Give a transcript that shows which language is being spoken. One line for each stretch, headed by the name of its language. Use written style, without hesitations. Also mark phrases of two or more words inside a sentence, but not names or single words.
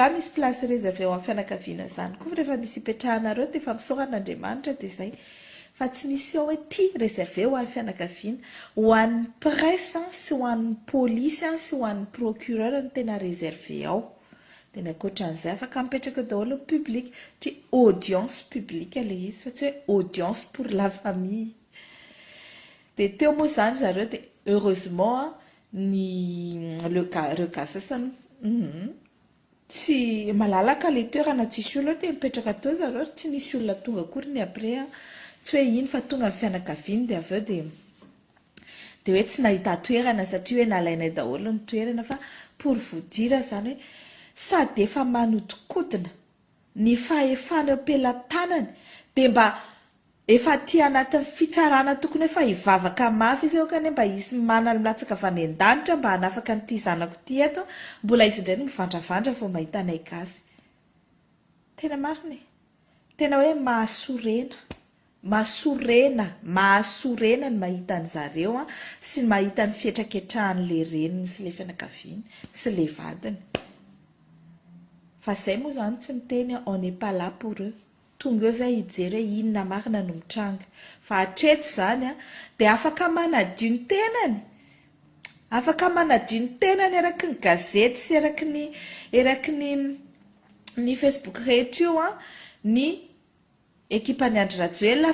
Malagasy: misy place réservé ho amin'ny fianakaviana zany koa rehefa misy ipetrahanareo dia efa misoran'Andriamanitra dia izay fa tsy misy ao hoe ty réservé ho an'ny fianakaviana ho an'ny presse sy ho an'ny polisy sy ho an'ny procureur ny tena réservé ao dia nakoatran'izay afaka mipetraka daholo ny public tsy
French: audience publique
Malagasy: ilay izy fa tsy hoe
French: audience pour la famille
Malagasy: dia teo moa zany zareo dia heureusement ny regasasany tsy malalaka le toerana tsisy olona dia mipetraka teo zareo tsy misy olona tonga akory ny après tsy hoe iny fa tonga ny fianakaviany dia avy eo dia hoe tsy nahita toerana satria hoe nalainay daholo ny toerana fa
French: pour vous dire
Malagasy: zany hoe sady efa manodikodina ny fahefana eo pelatanany dia mba efa ty anatin'ny fitsarana tokony efa hivavaka mafy izy eo kany mba izy manana milatsaka avy any an-danitra mba hanafaka nyity zanako ty eto mbola izy indray no mivandravandra vao mahita anay gasy tena marina tena hoe mahasorena ny mahita an'zareo sy ny mahita ny fietraketrahan'le reniny sy le fianakaviany sy le vadiny fa zay moa zany tsy miteny
French: on n'est pas là pour eux
Malagasy: tonga eo zay hijery hoe inona marina no mitranga fa hatreto zany dia afaka manadio ny tenany eraky ny gazety sy eraky ny Facebook rehetra io ny équipe-ny Andry Rajoelina